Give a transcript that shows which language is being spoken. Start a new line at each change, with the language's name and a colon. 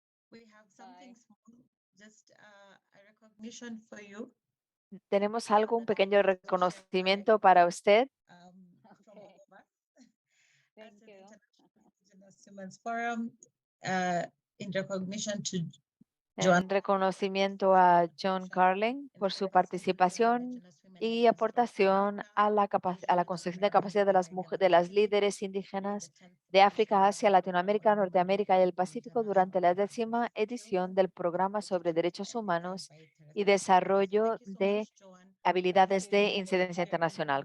English: We have something small, just a recognition for you.
Spanish: Tenemos algo, un pequeño reconocimiento para usted.
English: From all of us as an International Indigenous Women's Forum, in recognition to Joan.
Spanish: En reconocimiento a John Carling por su participación y aportación a la construcción de capacidad de las líderes indígenas de África, Asia, Latinoamérica, Norteamérica y el Pacífico durante la 10ª edición del Programa sobre Derechos Humanos y Desarrollo de Habilidades de Incidencia Internacional.